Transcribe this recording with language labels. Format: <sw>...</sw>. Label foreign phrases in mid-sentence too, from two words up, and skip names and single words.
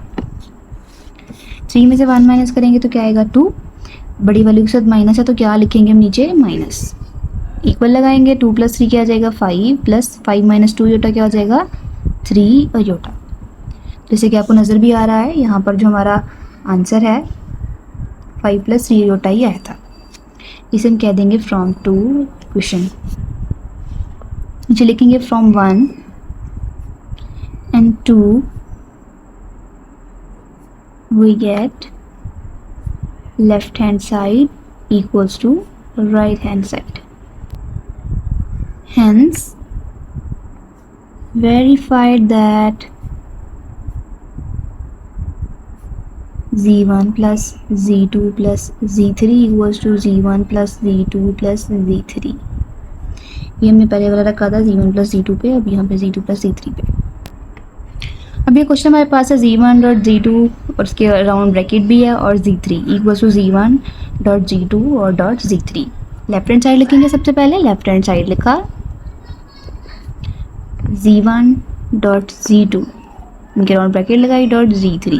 <hi>3 में से 1 माइनस करेंगे तो क्या आएगा 2, बड़ी वैल्यू के साथ माइनस है तो क्या लिखेंगे हम नीचे माइनस, इक्वल लगाएंगे 2 प्लस 3 क्या आ जाएगा 5 प्लस 5 माइनस 2 अयोटा क्या हो जाएगा 3 अयोटा। जैसे कि आपको नज़र भी आ रहा है यहाँ पर जो हमारा आंसर है 5 प्लस 3 अयोटा ही आया था। इसे हम कह देंगे</hi> <en>from 2 equation.</en> <hi>नीचे लिखेंगे</hi> <en>from 1 and 2 we get left hand side equals to right hand side. Hence verified that z1 plus z2 plus z3 equals to z1 plus z2 plus z3।</en> <hi>ये हमने पहले वाला रखा था z1 प्लस z2 पे, अब यहाँ पे z2 प्लस z3 पे। अब ये क्वेश्चन हमारे पास है z1 डॉट z2 और उसके अराउंड ब्रैकेट भी है और z3</hi> <en>equals to</en> <hi>z1 डॉट z2 और डॉट z3।</hi> <en>left hand side</en> <hi>लिखेंगे सबसे पहले,</hi> <en>left hand side</en> <hi>लिखा z1 डॉट z2 इनके अराउंड ब्रैकेट लगाई डॉट z3।</hi>